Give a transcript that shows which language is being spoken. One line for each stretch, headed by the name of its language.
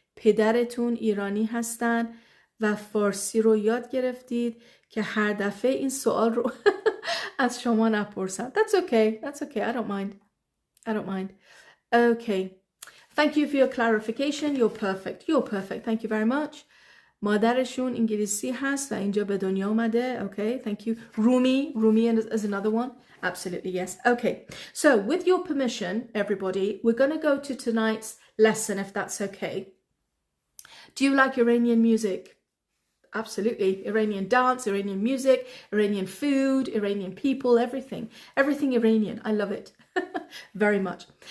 Persian: پدرتون ایرانی هستن و فارسی رو یاد گرفتید که هر دفعه این سوال رو از شما نپرسن.
English: That's okay. I don't mind. Okay. Thank you for your clarification. You're perfect. Thank you very much.
Persian: مادرشون انگلیسی هست و اینجا به دنیا آمده.
English: Okay, thank you. Rumi is another one. Absolutely, yes. Okay, so with your permission, everybody, we're going to go to tonight's lesson, if that's okay. Do you like Iranian music? Absolutely. Iranian dance, Iranian music, Iranian food, Iranian people, everything. Everything Iranian. I love it. Very much.